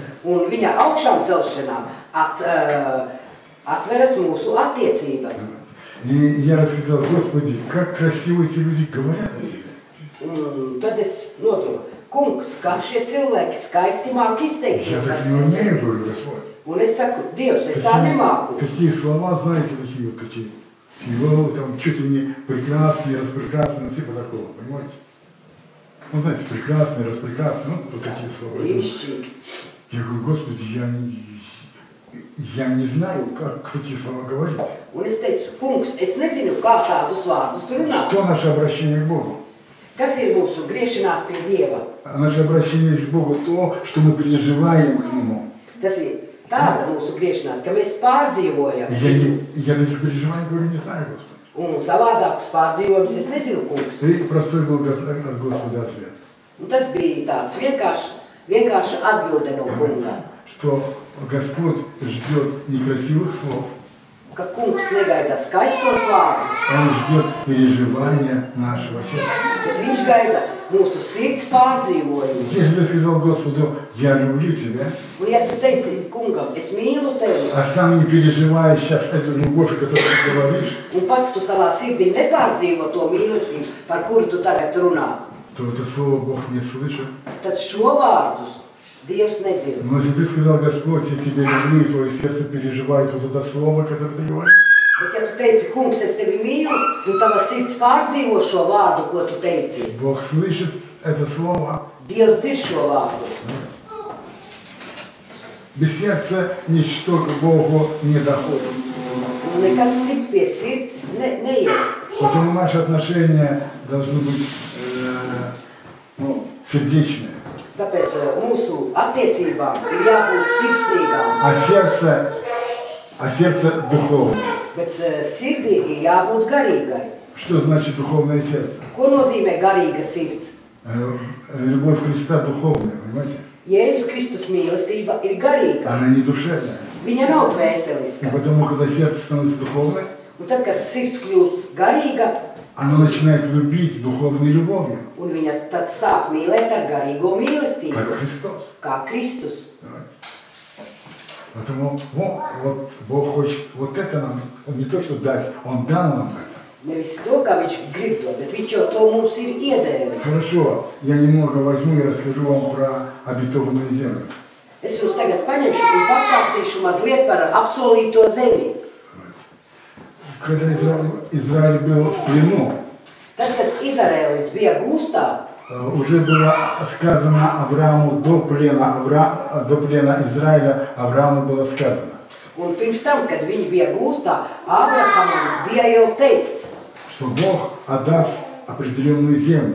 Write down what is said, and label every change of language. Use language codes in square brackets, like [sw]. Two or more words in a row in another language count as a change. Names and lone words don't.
[lv] un viņa augšām celšanā atveras mūsu attiecības. [ru] И я рассказал, Господи, как красиво эти люди говорят о тебе. [lv] Un tad es nodomāju, kungs, kā šie cilvēki skaisti māk [ru] Я [lv] izteikties. [ru] так не умею, говорю, Господь. [lv] Un es saku, Dievs, es tā nemāku. [ru] Такие слова, знаете, такие вот такие. Его там чуть ли не прекрасный, распрекрасный, ну типа такого, понимаете? Ну, знаете, прекрасный, распрекрасный, ну, вот такие слова. [lv] Brīnišķīgs. [ru] Я говорю, Господи, я не знаю, как такие слова говорить. [lv] Un es teicu, kungs, es nezinu, kā tādus vārdus runāt. [ru] Что наше обращение к Богу? [lv] Kas ir mūsu griešanās pie Dieva? [ru] А наше обращение к Богу то, что мы переживаем к Нему. [lv] Tas ir tāda mūsu griešanās, ka mēs pārdzīvojam. [ru] Я таких переживаний, говорю, не знаю, Господи. [lv] Un savādākus pārdzīvojumus es nezinu, kungs. [ru] И простой был от Господа ответ. [lv] Un tad bija tāds vienkārša atbilde no kunga. [ru] Что Господь ждет некрасивых слов, [lv] Ka kungs negaida skaistos vārdus, [ru] Он ждет переживания нашего сердца. [lv] bet viņš gaida mūsu sirds pārdzīvojumu. [ru] Если ты сказал Господу, я люблю тебя, [lv] Un ja tu teici kungam, es mīlu tevi, [ru] а сам не переживаешь сейчас эту любовь, о которой ты говоришь, [lv] un pats tu savā sirdī nepārdzīvo to mīlestību, par kuru tu tagad runā, [ru] то это слово Бог не слышит. [lv] tad šo vārdus Dievs nedzird. [ru] Но если ты сказал, Господь, я тебя люблю, и твое сердце переживает вот это слово, которое ты говоришь, [lv] Bet ja tu teici, kungs, es tevi mīlu, un tava sirds pārdzīvo šo vārdu, ko tu teici, [ru] Бог слышит это слово. [lv] Dievs dzird šo vārdu. [ru] Без сердца ничто к Богу не доходит. [lv] Un nekas cits pie sirds neiet. [ru] Поэтому наши отношения должны быть сердечные. [lv] Tāpēc mūsu attiecībām ir jābūt sirsnīgām, [ru] А сердце духовное. [lv] bet sirdī ir jābūt garīgai. [ru] Что значит духовное сердце? [lv] Ko nozīmē garīga sirds? [ru] Любовь Христа духовная, понимаете? [lv] Jēzus Kristus mīlestība ir garīga. [ru] Она не душевная. [lv] Viņa nav [ru] И [lv] dvēseliska. [ru] потому, когда сердце становится духовным, [lv] Un tad, kad sirds kļūst garīga, [ru] оно начинает любить духовной любовью, [lv] un viņa tad sāk mīlēt ar garīgo [ru] как [lv] mīlestību, [ru] Христос. [lv] kā Kristus. [ru] Понимаете? Поэтому вот Бог хочет вот это нам, Он не то что дать, Он дал нам это. [lv] Nevis to, kā viņš grib to, bet viņš jau to mums ir iedēvis. [ru] Хорошо, я немного возьму и расскажу вам про обетованную землю. [lv] Es jums tagad paņemšu un pastāstīšu mazliet par apsolīto zemi. [ru] Когда Израиль был в плену, [lv] Tad, kad Izraēlis bija gūstā, [ru] уже было сказано Аврааму до плена Израиля, Аврааму было сказано, [lv] un pirms tam, kad viņi bija gūstā, Ābrahamam bija jau teikts, [ru] что Бог отдаст определенную землю.